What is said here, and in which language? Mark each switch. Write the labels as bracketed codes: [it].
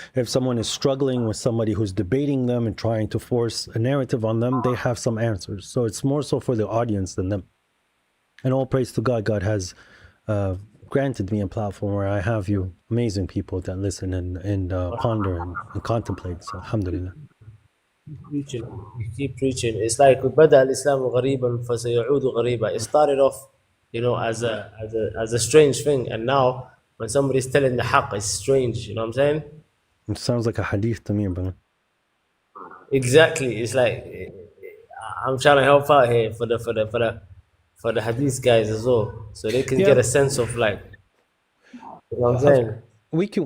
[en] If someone is struggling with somebody who's debating them and trying to force a narrative on them, they have some answers. So it's more so for the audience than them. And all praise to God. God has granted me a platform where I have you amazing people that listen and ponder and contemplate. So alhamdulillah. You keep preaching. [ar] It's like بدأ الإسلام غريبا فسيعود غريبا. [en] It started off, you know, as a strange thing, and now when somebody's telling the haqq, it's strange. You know what I'm saying? It sounds like a hadith to me, brother. Exactly. It's like I'm trying to help out here for the hadith guys as well, so they can get a sense of like, you know what I'm saying?